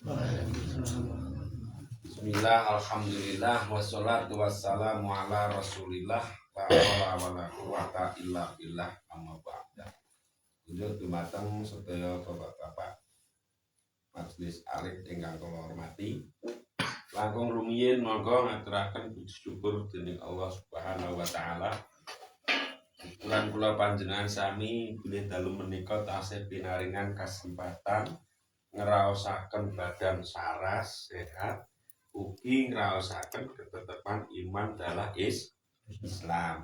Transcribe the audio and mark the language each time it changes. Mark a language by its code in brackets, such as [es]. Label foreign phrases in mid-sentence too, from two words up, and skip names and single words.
[ar] بسم الله، الحمد لله، والصلاة والسلام على رسول الله، لا حول ولا قوة إلا بالله, أما بعد. [jv] Kunjuk dumateng sedaya bapak-bapak majelis alim ingkang kula hormati. Langkung rumiyin monggo ngaturaken puji syukur dening Allah [ar] سبحانه وتعالى. [jv] Syukuran kula panjenengan sami bilih dalu menika tasih pinaringan kesempatan ngraosaken badan saras sehat, ugi ngraosaken ketetepan iman dalah Islam.